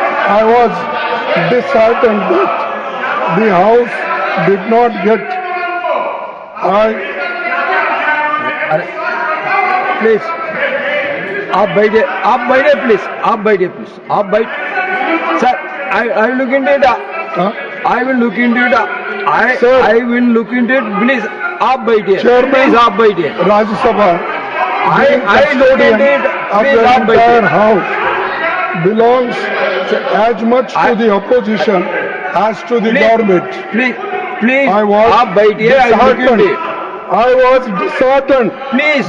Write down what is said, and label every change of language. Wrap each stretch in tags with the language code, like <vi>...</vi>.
<en>I was disheartened that the House did not get.</en> <hi>अरे please आप बैठिए please, आप बैठ sir.</hi> <en>I will look into it, I will look into it, I will look into it,</en> <hi>please आप बैठिए, please आप बैठिए। Rajya Sabha,</hi> <en>I look into it, please</en> <hi>आप बैठिए।</hi> <en>house belongs as much to the opposition as to the government. Please I was</en> <hi>आप बैठिए,</hi> <en>I will look into it। I was disheartened Please,</en>